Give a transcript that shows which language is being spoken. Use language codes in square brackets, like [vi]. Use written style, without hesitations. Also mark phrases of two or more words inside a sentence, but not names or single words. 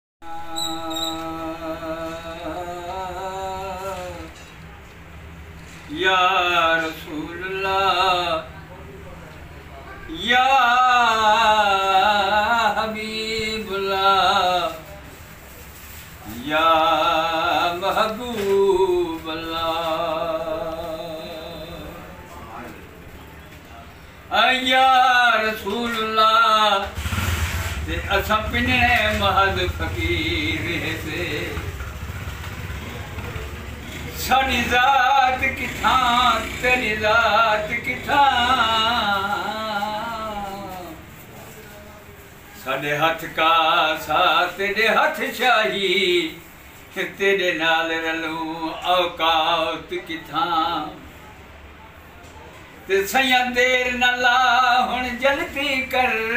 [ar] يا رسول الله يا حبيب الله يا محبوب الله يا رسول الله [pa] ਤੇ ਅਸਾਂ ਪਿਨੇ ਮਹਦ ਫ਼ਕੀਰ ਸੇ ਸਾਡੀ ਜ਼ਾਤ ਕਿੱਥਾਂ ਤੇਰੀ ਜ਼ਾਤ ਕਿੱਥਾਂ ਸਾਡੇ ਹੱਥ ਕਾ ਸਾ ਤੇਰੇ ਹੱਥ ਸ਼ਾਹੀ ਤੇਰੇ ਨਾਲ ਰਲੂੰ ਔਕਾਤ ਕਿੱਥਾਂ ਤੇ ਸਈਆਂ ਦੇਰ ਨਾ ਲਾ ਹੁਣ ਜਲਦੀ ਕਰ